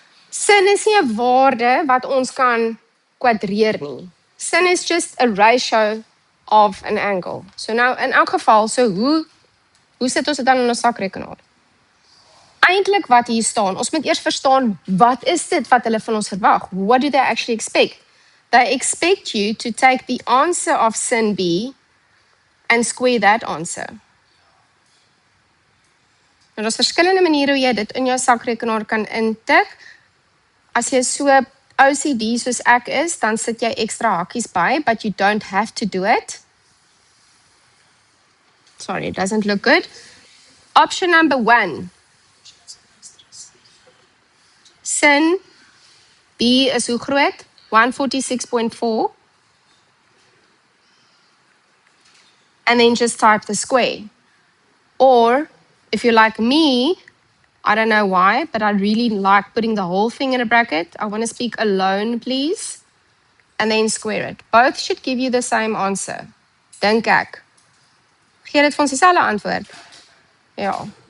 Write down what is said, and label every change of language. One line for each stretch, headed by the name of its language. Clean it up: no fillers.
Afrikaans: Sin is nie 'n waarde wat ons kan kwadreer nie.
English: Sin is just a ratio of an angle.
Afrikaans: So nou in elk geval, so hoe sit ons dit dan in ons sakrekenaar? Eintlik wat hier staan, ons moet eers verstaan wat is dit wat hulle van ons verwag?
English: What do they actually expect? They expect you to take the answer of sin B and square that answer.
Afrikaans: Nou, daar's verskillende maniere hoe jy dit in jou sakrekenaar kan intik. As jy so OCD soos ek is, dan sit jy ekstra hakkies by,
English: but you don't have to do it. Sorry, it doesn't look good. Option number 1.
Afrikaans: Sin B is hoe groot? 146.4.
English: And then just type the square. Or, if you're like me, I don't know why, but I really like putting the whole thing in a bracket. I want to speak alone, please. And then square it. Both should give you the same answer.
Afrikaans: Dink ek. Gee dit vir ons dieselfde antwoord? Ja.